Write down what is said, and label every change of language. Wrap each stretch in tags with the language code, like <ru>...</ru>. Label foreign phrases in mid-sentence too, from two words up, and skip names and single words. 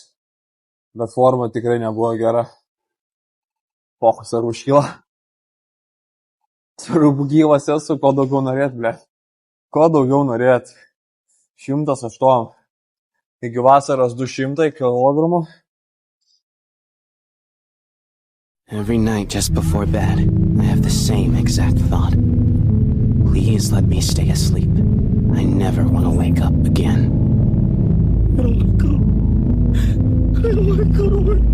<lt>Bet forma tikrai nebuvo gera. Pochus ar užkyla. Svarbu gyvas esu, ko daugiau norėt, ble. Ko daugiau norėt. 108. Iki vasaros 200 kilogramų.</lt> <en>Every night just before bed, I have the same exact thought. Please let me stay asleep. I never want to wake up again. I don't want to go. I don't want to go to work.</en>